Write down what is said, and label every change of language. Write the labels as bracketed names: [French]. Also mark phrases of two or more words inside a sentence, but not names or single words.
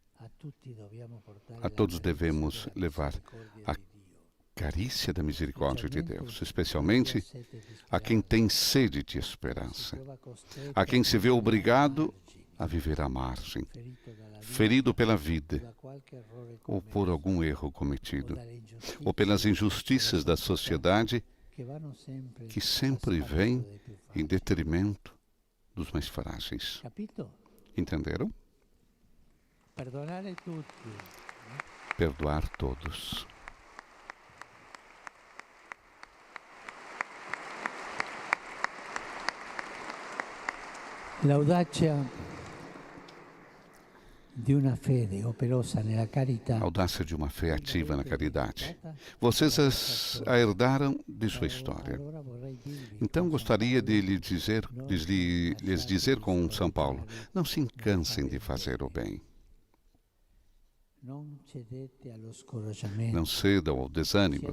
[Portuguese] A todos devemos levar a carícia da misericórdia de Deus, especialmente a quem tem sede de esperança, a quem se vê obrigado a viver à margem, ferido pela vida, ou por algum erro cometido, ou pelas injustiças da sociedade que sempre vem em detrimento dos mais frágeis. Entenderam? Perdoar todos. [Italian] L'audacia di una fede operosa nella carità. [Portuguese] A audácia de uma fé ativa na caridade. Vocês a herdaram de sua história. Então gostaria de lhes dizer com São Paulo, não se cansem de fazer o bem. Não cedam ao desânimo.